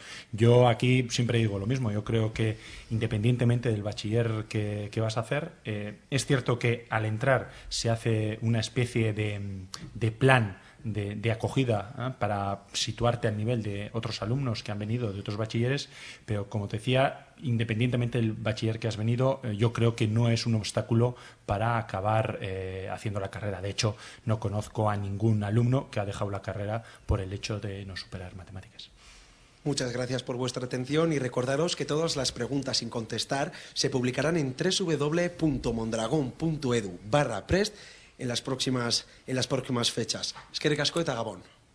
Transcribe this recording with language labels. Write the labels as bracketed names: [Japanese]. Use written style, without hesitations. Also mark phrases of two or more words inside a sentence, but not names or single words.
[Spanish] Yo aquí siempre digo lo mismo, yo creo que independientemente del bachiller que vas a hacer, es cierto que al entrar se hace una especie de plan de acogida para situarte al nivel de otros alumnos que han venido de otros bachilleres, pero como te decía, independientemente del bachiller que has venido, yo creo que no es un obstáculo para acabar haciendo la carrera. De hecho, no conozco a ningún alumno que ha dejado la carrera por el hecho de no superar matemáticas. Muchas gracias por vuestra atención y recordaros que todas las preguntas sin contestar se publicarán en www.mondragon.edu/prest en las próximas fechas. [Basque] Eskerrik asko eta Gabón.